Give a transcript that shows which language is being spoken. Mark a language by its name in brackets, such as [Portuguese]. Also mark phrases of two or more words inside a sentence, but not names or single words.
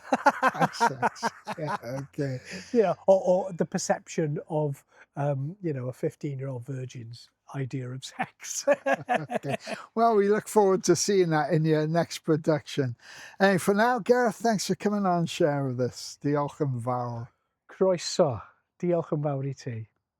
[English] and sex. Yeah, okay. Or the perception of, a 15-year-old virgin's idea of sex. Okay. Well, we look forward to seeing that in your next production. And for now, Gareth, thanks for coming on and sharing with us. [Welsh] Diolch yn fawr. Croeso. Diolch yn fawr I ti.